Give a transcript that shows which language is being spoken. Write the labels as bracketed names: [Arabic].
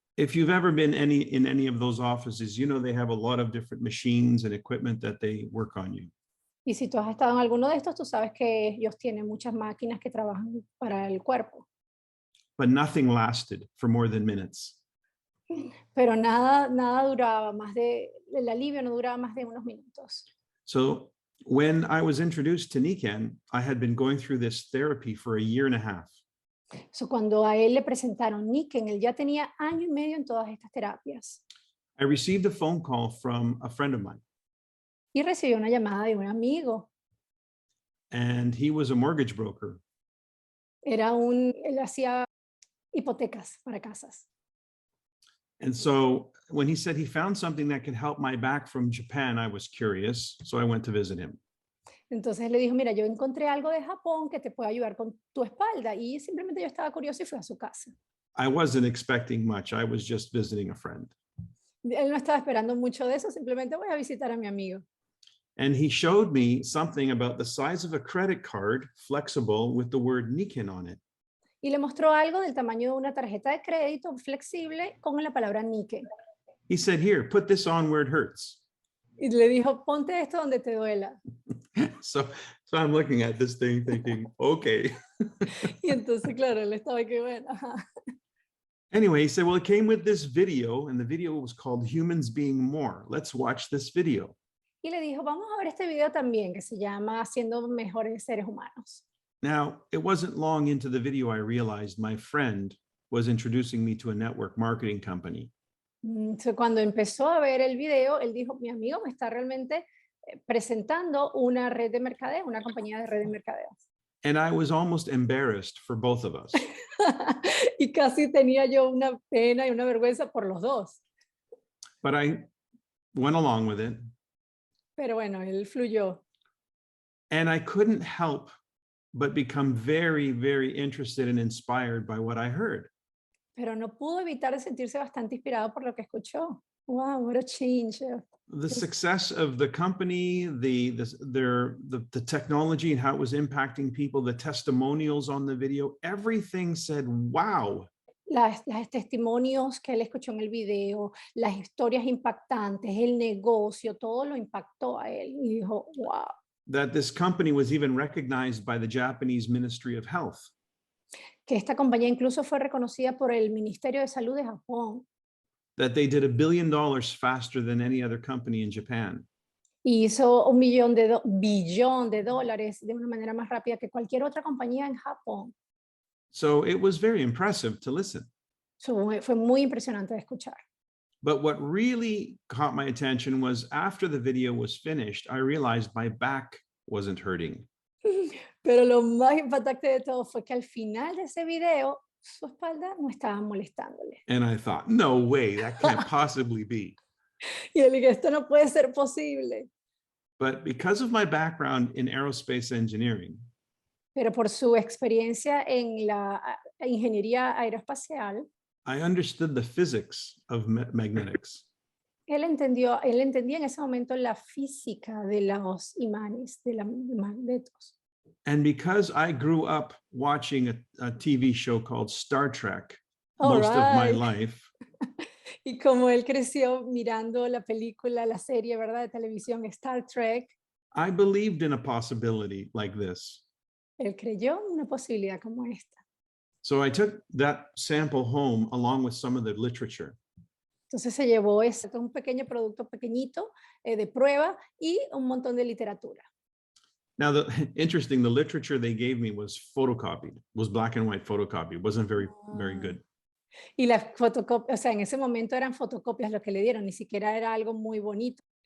[English] If you've ever been in any of those offices, you know they have a lot of different machines and equipment that they work on you. [Spanish] Y si tú has estado en alguno de estos, tú sabes que ellos tienen muchas máquinas que trabajan para el cuerpo. [English] but nothing lasted for more than minutes. [Spanish] Pero nada duraba más el alivio no duraba más de unos minutos. [English] So when I was introduced to Nikan, I had been going through this therapy for a year and a half. [Spanish] So, cuando a él le presentaron Niken, él ya tenía año y medio en todas estas terapias. [English] I received a phone call from a friend of mine, [Spanish] Y recibió una llamada de un amigo. [English] and he was a mortgage broker. [Spanish] Él hacía hipotecas para casas. [English] And so when he said he found something that could help my back from Japan, I was curious. So I went to visit him. [Spanish] Entonces le dijo, mira, yo encontré algo de Japón que te puede ayudar con tu espalda. Y simplemente yo estaba curioso y fui a su casa. [English] I wasn't expecting much. I was just visiting a friend. [Spanish] Él no estaba esperando mucho de eso, simplemente voy a visitar a mi amigo. [English] And he showed me something about the size of a credit card, flexible, with the word Nikan on it. [Spanish] Y le mostró algo del tamaño de una tarjeta de crédito flexible con la palabra Niken. [English] He said, here, put this on where it hurts. [Spanish] Y le dijo, ponte esto donde te duela. [English] So I'm looking at this thing thinking, okay. [Spanish] Y entonces, claro, él estaba que bueno. [English] Anyway, he said, well, it came with this video, and the video was called Humans Being More. Let's watch this video. [Spanish] Y le dijo, vamos a ver este video también, que se llama Siendo Mejores Seres Humanos. [English] Now, it wasn't long into the video I realized my friend was introducing me to a network marketing company. [Spanish] Entonces, cuando empezó a ver el video, él dijo, mi amigo me está realmente presentando una red de mercadeo, una compañía de red de mercadeo. [English] And I was almost embarrassed for both of us. [Spanish] Y casi tenía yo una pena y una vergüenza por los dos. [English] But I went along with it. [Spanish] Pero bueno, él fluyó. [English] And I couldn't help but become very, very interested and inspired by what I heard. [Spanish] Pero no pudo evitar de sentirse bastante inspirado por lo que escuchó. [English] Wow, what a change. The success of the company, the technology and how it was impacting people, the testimonials on the video, everything said, wow. [Spanish] Las testimonios que él escuchó en el video, las historias impactantes, el negocio, todo lo impactó a él y dijo, wow. [English] That this company was even recognized by the Japanese Ministry of Health. [Spanish] Que esta compañía incluso fue reconocida por el Ministerio de Salud de Japón. [English] That they did $1 billion faster than any other company in Japan. [Spanish] Y hizo billón de dólares de una manera más rápida que cualquier otra compañía en Japón. [English] So it was very impressive to listen. [Spanish] Fue muy impresionante de escuchar. [English] But what really caught my attention was after the video was finished, I realized my back wasn't hurting. [Spanish] Pero lo más impactante de todo fue que al final de ese video, su espalda no estaba molestándole. [English] And I thought, no way, that can't possibly be. [Spanish] Y él dijo, esto no puede ser posible. [English] But because of my background in aerospace engineering, [Spanish] Pero por su experiencia en la ingeniería aeroespacial, [English] I understood the physics of magnetics. [Spanish] él entendía en ese momento la física de los imanes, de los magnetos. [English] And because I grew up watching a TV show called Star Trek most of my life, [Spanish] y como él creció mirando la película, la serie, ¿verdad?, de televisión Star Trek, [English] I believed in a possibility like this. [Spanish] él creyó en una posibilidad como esta. [English] So I took that sample home along with some of the literature. [Spanish] Entonces se llevó un pequeño producto pequeñito de prueba y un montón de literatura. [English] Now, the literature they gave me was photocopied, was black and white photocopied. It wasn't very good. [Spanish] Y las fotocopias, o sea, en ese momento eran fotocopias lo que le dieron, ni siquiera era algo muy bonito.